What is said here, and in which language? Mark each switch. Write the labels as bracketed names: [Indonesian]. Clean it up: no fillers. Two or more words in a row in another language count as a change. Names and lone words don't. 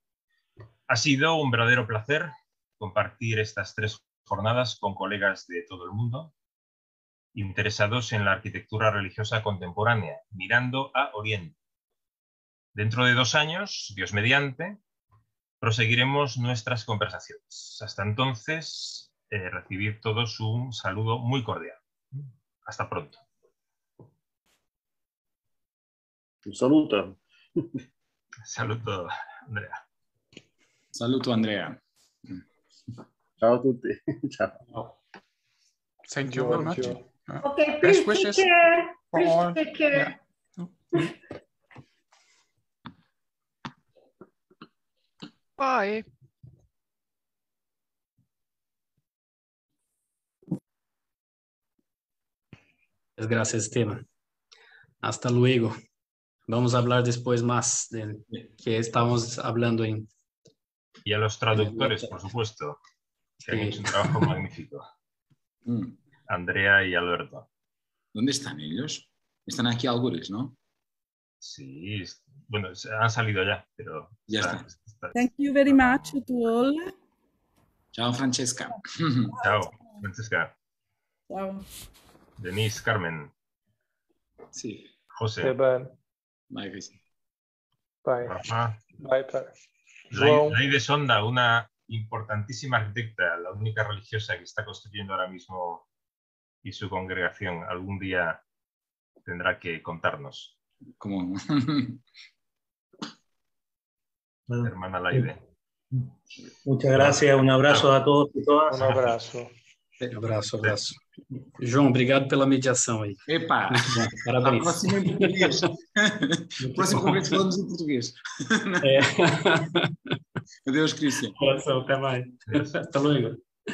[Spanish] Ha sido un verdadero placer compartir estas 3 jornadas con colegas de todo el mundo, interesados en la arquitectura religiosa contemporánea, mirando a Oriente. Dentro de 2 años, Dios mediante, proseguiremos nuestras conversaciones. Hasta entonces, recibid todos un saludo muy cordial. Hasta pronto. [Italian] Un saluto. Saluto, Andrea. Saluto, Andrea. Ciao a tutti. Ciao. [English] Thank you very much. Okay, Best please wishes take care. for Please all. take care. Yeah. Bye. [Spanish] Gracias, Esteban. Hasta luego. Vamos a hablar después más de que estamos hablando en... Y a los traductores, por supuesto, que han hecho un trabajo magnífico. Andrea y Alberto. ¿Dónde están ellos? Están aquí algunos, ¿no? Sí, bueno, han salido ya, pero... Ya está. [English] Thank you very much to all. [Spanish] Chao, Francesca. Chao, Francesca. [Italian] Ciao. Denise, Carmen. [Spanish] Sí. José. Esteban. [English] Bye, Chris. Bye. Rafa. Bye, padre. [Spanish] Laide Sonda, una importantísima arquitecta, la única religiosa que está construyendo ahora mismo y su congregación. Algún día tendrá que contarnos. ¿Cómo? Hermana Laide. Muchas gracias, [Portuguese] un abraço a todos e todas. Um abraço. Abraço. João, obrigado pela mediação aí. Epa! Parabéns. Próximo em português. Próximo congresso falamos em português. É. Adeus, Cristian. Até mais. [Spanish] Hasta luego.